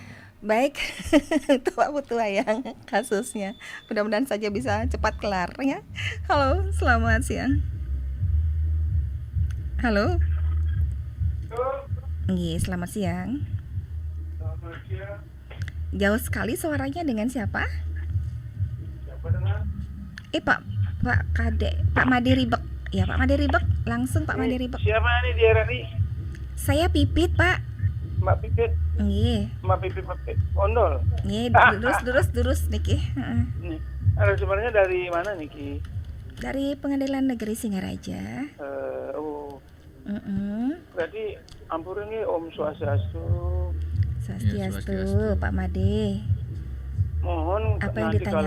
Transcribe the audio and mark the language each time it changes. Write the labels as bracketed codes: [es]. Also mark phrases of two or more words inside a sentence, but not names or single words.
[id] Baik, itu Pak Putuayang kasusnya. Mudah-mudahan saja bisa cepat kelar ya. Halo, selamat siang. Halo. Iya, selamat siang. Jauh sekali suaranya, dengan siapa? Pak Kade, Pak Made Ribek. Ya, Pak Made Ribek, langsung Pak Made Ribek. Siapa ini di RRI? Saya Pipit, Pak. Mbak Pipit. Nggih. Mbak Pipit Ondol. [ban] Nggih, durus niki. Heeh. [id] Nih, sebenarnya dari mana Niki? Dari Pengadilan Negeri Singaraja. Berarti ampun ini Om Swastiastu. Swastiastu, Pak Made. Mohon Apa yang nanti kalau